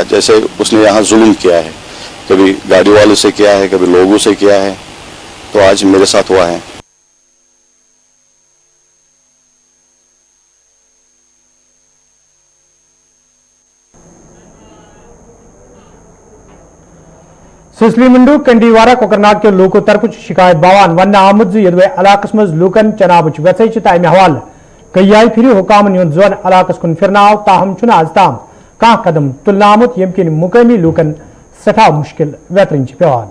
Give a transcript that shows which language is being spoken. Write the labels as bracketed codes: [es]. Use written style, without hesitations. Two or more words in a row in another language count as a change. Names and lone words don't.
[hi] जैसे उसने यहाँ जुल्म किया है, कभी गाड़ी वालों से किया है, कभी लोगों से किया है, तो आज मेरे साथ हुआ है। [ks] सिसली मंडू कंडीवारा कोकरनाग के लोगों तरफ शिकायत बावान वन आमुद यदवे इलाकस मज लूकन चनाब वच तमे हवाले कई फिर हुकामन हुंद जोन इलाकस कुन फिरना आव, ताहम आज ताम कह कदम तुलना आमुत यम किन मुकामी लूकन सठा मुश्किल वेतरन पेवान।